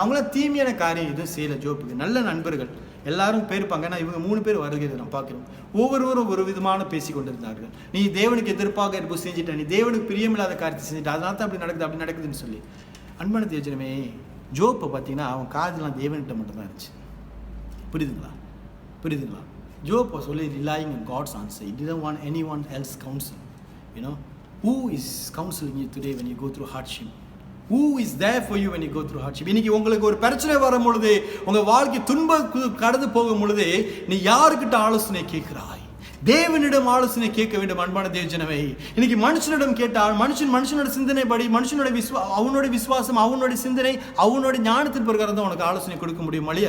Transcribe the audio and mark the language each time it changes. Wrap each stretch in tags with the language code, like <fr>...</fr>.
<ta>அவங்களாம் தீமையான காரியம் எதுவும் செய்யலை ஜோப்புக்கு, நல்ல நண்பர்கள் எல்லாரும் போயிருப்பாங்க. ஆனால் இவங்க 3 பேர் வருகிறது நான் பார்க்குறோம். ஒவ்வொருவரும் ஒரு விதமான பேசி கொண்டிருந்தார்கள். நீ தேவனுக்கு எதிர்ப்பாக இருப்போம் செஞ்சுட்ட, நீ தேவனுக்கு பிரியமில்லாத காரியத்தை செஞ்சுட்ட, அதனால தான் அப்படி நடக்குதுன்னு சொல்லி. அன்பான தேவஜனமே, ஜோப்பை பார்த்தீங்கன்னா அவன் காதெல்லாம் தேவன்கிட்ட மட்டும்தான் இருந்துச்சு. புரியுதுங்களா?</ta> <en>Job was only relying on God's answer. He didn't want anyone else's counsel. Who is counseling you today when you go through hardship? Who is there for you when you go through hardship?</en> <ta>இன்னைக்கு உங்களுக்கு ஒரு பிரச்சனை வரும் பொழுது, உங்க வாழ்க்கை துன்பம் கடந்து போகும் பொழுது, நீ யாருக்கிட்ட ஆலோசனை கேட்கிறாய்? தேவனிடம் ஆலோசனை கேட்க வேண்டும். அன்பான தேவஜனமே, இன்னைக்கு மனுஷனிடம் கேட்டால் மனுஷனோட சிந்தனை படி, அவனோட விசுவாசம், அவனோட சிந்தனை, அவனோட ஞானத்தின் பிரகாரம் தான் உனக்கு ஆலோசனை கொடுக்க முடியும்.</ta>